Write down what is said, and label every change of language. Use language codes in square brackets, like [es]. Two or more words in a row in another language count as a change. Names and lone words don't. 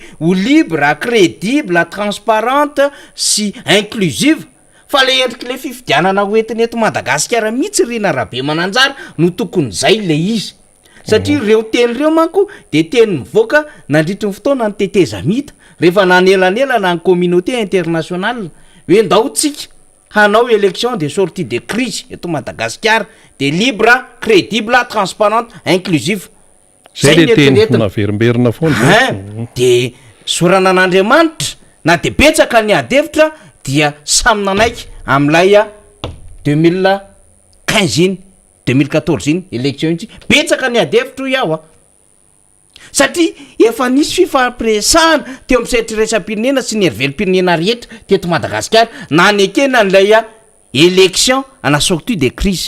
[mg] ho [fr] libre, crédible, transparente [mg] sy inclusive fa le endriky le fifidianana hoentiny eto Madagasikara mihitsy Rina Rabe Mananjara no tokony zay le izy satria reo teny reo manko de teny mivoaka nandritry ny fotoana ny teteza mita rehefa nanelanelana ny [fr] communauté internationale [mg] hoe ndao tsika hanao [fr] élection de sortie de crise [mg] eto Madagasikara de [fr] libre, crédible, transparente, inclusive [mg] zay le teny naverimberina foana de soranan'Andriamanitra na de betsaka ny adevitra dia samy nanaiky am'lay 2015 iny 2014 iny élection iny betsaka ny adevitra iaho satria efa nisy fifampiresahana teo amin'ny setriraisam-pirenena sy ny hery-velom-pirenena rehetra teto Madagasikara na nekena n'lay élection ana [fr] sortie de crise